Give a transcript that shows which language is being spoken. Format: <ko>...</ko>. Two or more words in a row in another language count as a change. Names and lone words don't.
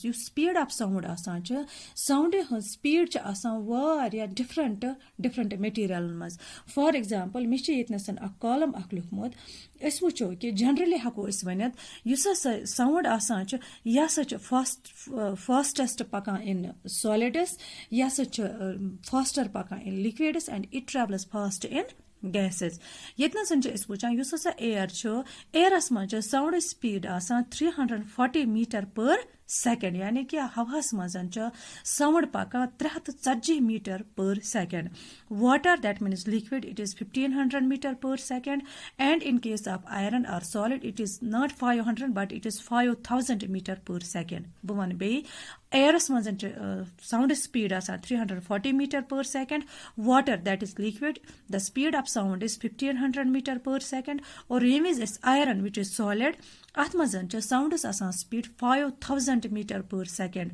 <ks>یُس</ks> <en>speed of sound</en> <ks>آسان چھِ ساوُنٛڈِ ہٕنٛز سپیٖڈ چھِ آسان واریاہ ڈِفرَنٹ میٹیٖریَلَن منٛز.</ks> <en>for example</en> <ks>مےٚ چھِ ییٚتنَس اکھ کالم اکھ لیوٗکھمُت أسۍ وٕچھو کہِ جنرٔلی ہٮ۪کو أسۍ ؤنِتھ یُس ہسا ساوُنٛڈ آسان چھُ یہِ ہسا چھُ فاسٹَسٹ پکان</ks> <en>in solids</en> <ks>یہِ ہسا چھُ فاسٹر پکان</ks> <en>in liquids and it travels fast in gases.</en> <ks>ییٚتنَس چھِ أسۍ وٕچھان یُس ہسا اِیر چھُ اِیرَس منٛز چھِ ساوُنٛڈٕچ سپیٖڈ آسان 340</ks> <en>metre per second</en> <ks>یعنی کہِ ہواہَس منٛز چھُ ساوُنٛڈ پکان 340</ks> <en>metre per second. water that means liquid it is 1500 metre per second and in case of iron or solid it is not 500 but it is 5000 metre per second.</en> <ks>بہٕ وَنہٕ بیٚیہِ اِیرَس منٛز چھِ ساوُنٛڈٕچ سپیٖڈ آسان 340</ks> <en>metre per second. water that is liquid the speed of sound is 1500 metre per second.</en> <ks>اور ییٚمہِ وِزِ أسۍ</ks> <en>iron which is solid</en> <ks>اَتھ منٛز چھِ ساوُنٛڈَس آسان سپیٖڈ 5000</ks> <en>metre per second.</en>